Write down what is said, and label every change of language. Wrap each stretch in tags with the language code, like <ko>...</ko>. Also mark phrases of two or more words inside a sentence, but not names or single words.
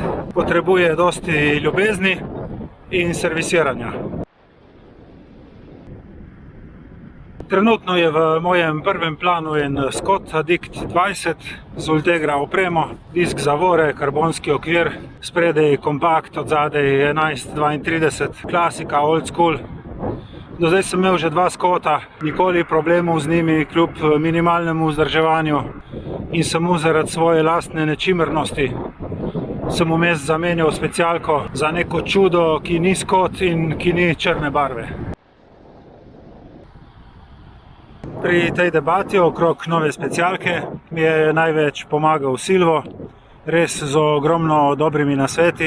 <sl>Potrebuje dosti ljubezni in servisiranja. Trenutno je v mojem prvem planu en Scott Addict 20 z Ultegra opremo, disk zavore, karbonski okvir, spredaj kompakt, od zadaj 1132, klasika,</sl> <en>old school.</en> <sl>Do zdaj sem imel že 2 Scotta, nikoli problemov z njimi kljub minimalnemu vzdrževanju in samo zaradi svoje lastne nečimrnosti sem vmes zamenjal specialko za neko čudo, ki ni Scott in ki ni črne barve. Pri tej debati okrog nove specialke mi je največ pomagal Silvo, res z ogromno dobrimi nasveti.</sl>